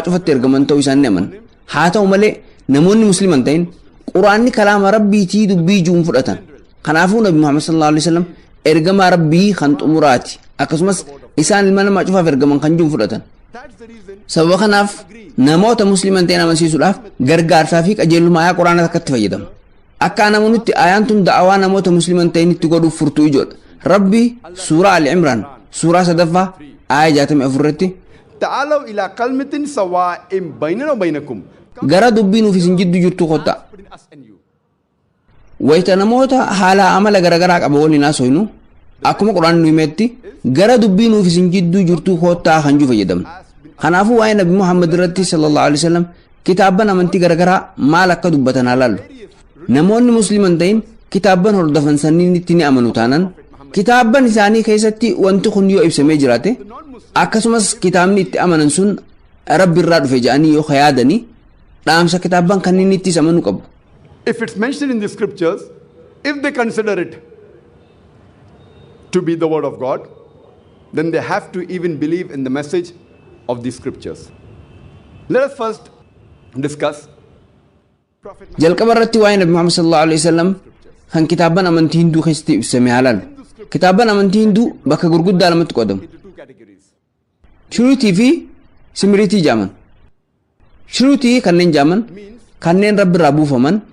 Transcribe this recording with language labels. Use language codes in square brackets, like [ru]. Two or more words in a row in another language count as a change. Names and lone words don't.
[om] cufatti ergaman ta'uu isaanii amanna haa ta'u malee namoonni musliman ta'in quraanni kalaama rabbiitii dubbii juun fudhatan kanaafuu nabi muhammad [ar] صلى الله عليه وسلم [om] ergamaa rabbii kan xumuraati akkasumas isaan ilma namaa cufaaf ergaman kan juun fudhatan sababa kanaaf namoota musliman ta'in amansiisuudhaaf gargaarsaa fi qajeelummaa ayaa quraanaa akkatti fayyadamu akka namoonni ayaan tun da'awaa namoota musliman ta'in itti godhuuf furtuu ijoodha rabbi suuraa al-imraan suuraa 3ffaa ayaa 64 irratti [ar] تعالوا إلى كلمة سواء بيننا وبينكم [om] gara dubbii nuuf isin jidduu jirtu kottaa wayita namoota haala amala garagaraa qaba waliin haasofnu akkuma quraan nu himetti gara dubbii nuuf isin jidduu jirtu kottaa kan juu fayyadamna kanaafuu waa'ee nabi muhammad irratti [ar] صلى الله عليه وسلم [om] kitaabban amantii garagaraa maal akka dubbatan halaallu namoonni musliman ta'in kitaabban hordofan sanniin itti ni amanu taanan kitaabban isaanii keessatti wanti kun yoo ibsamee jiraate akkasumas kitaabni itti amanan sun rabbi irraa dhufe jedhanii yoo yaadanii dhaamsa kitaabban kanneen itti amanuu qabu [en] if it's mentioned in the scriptures if they consider it to be the word of God then they have to even believe in the message of the scriptures let us first discuss [om] jalqaba irratti waa'ee nabi muhammad [ar] صلى الله عليه وسلم [om] kan kitaabban amantii hinduu keessatti ibsame halaallu kitaabban amantii hinduu bakka gurguddaa lamatti qodamu shuruutii fi simiriitii jaaman shuruutii kanneen jaaman kanneen rabbi irraa buufaman